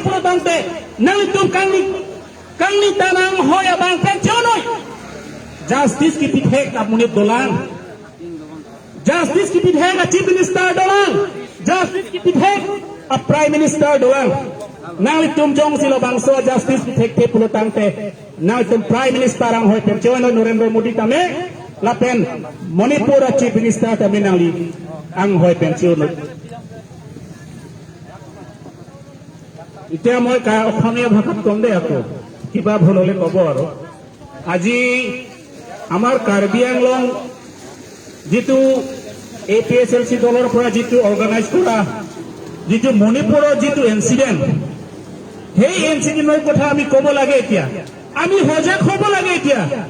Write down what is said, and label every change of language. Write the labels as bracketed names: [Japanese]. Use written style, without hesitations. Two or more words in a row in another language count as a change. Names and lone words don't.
[Karbi] lo tangte nang tum kangni tanang hoya bangke chonoi justice ki pithek apuni dolang justice ki pithek a [English] chief minister [Karbi] dolang justice ki pithek a [English] prime minister [Karbi] dolang nang tum jong silo bangso justice pithek te pulo tangte nang tum [English] prime minister [Karbi] ang hoy perchono Narendra Modi tame lapen Manipur a [English] chief minister [Karbi] tame nang li ang hoy pensiono [Assamese] ইতিয়া মই অসমীয়া ভাষাত কম দে আকৌ কিবা ভুল হলে কব আৰু আজি আমাৰ কাৰ্বি আংলং যেটো APHLC দলৰ পৰা যেটো অৰ্গানাইজ কৰা যেটো মণিপুৰৰ যেটো ইনসিডেন্ট সেই ইনসিডেন্টৰ কথা আমি কব লাগে এতিয়া আমি সজাগ হ'ব লাগে এতিয়া